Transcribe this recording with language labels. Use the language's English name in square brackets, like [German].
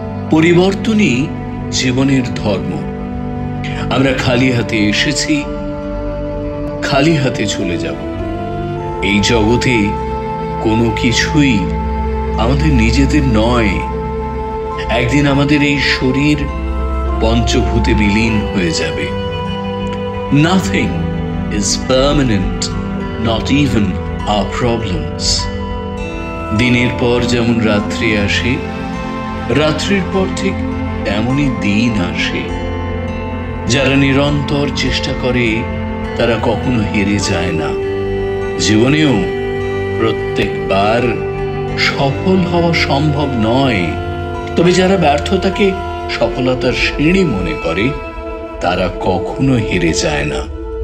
[Bangla] পরিবর্তনই জীবনের ধর্ম। আমরা খালি হাতে এসেছি, খালি হাতে চলে যাব। এই জগতে কোনো কিছুই আমাদের নিজেদের নয়। একদিন আমাদের এই শরীর পঞ্চভূতে বিলীন হয়ে যাবে। [English] Nothing is permanent, not even our problems. [Bangla] দিনের পর যেমন রাত্রি আসে, রাত্রির পর ঠিক তেমনই দিন আসে। যারা নিরন্তর চেষ্টা করে তারা কখনো হেরে যায় না। জীবনেও প্রত্যেকবার সফল হওয়া সম্ভব নয়, তবে যারা ব্যর্থতাকে সফলতার সিঁড়ি মনে করে তারা কখনো হেরে যায় না।